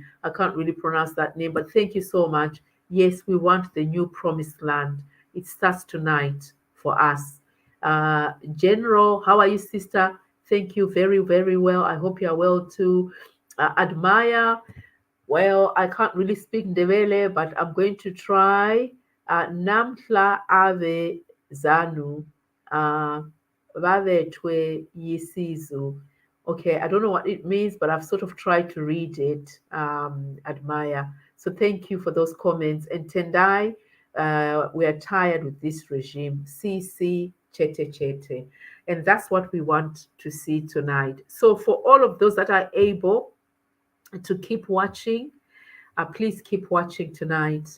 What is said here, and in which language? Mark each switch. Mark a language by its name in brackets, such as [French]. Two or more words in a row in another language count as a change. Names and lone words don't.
[English] I can't really pronounce that name, but thank you so much. Yes, we want the new promised land. It starts tonight for us. General, how are you, sister? Thank you very, very well. I hope you are well too. Admire, well, I can't really speak Ndebele, but I'm going to try. Namhla ave zanu, uh, vavethwe yisizu. Okay, I don't know what it means, but I've sort of tried to read it. Admire. So thank you for those comments. And Tendai, we are tired with this regime. [Shona] CC chete chete. [English] And that's what we want to see tonight. So for all of those that are able to keep watching, please keep watching tonight.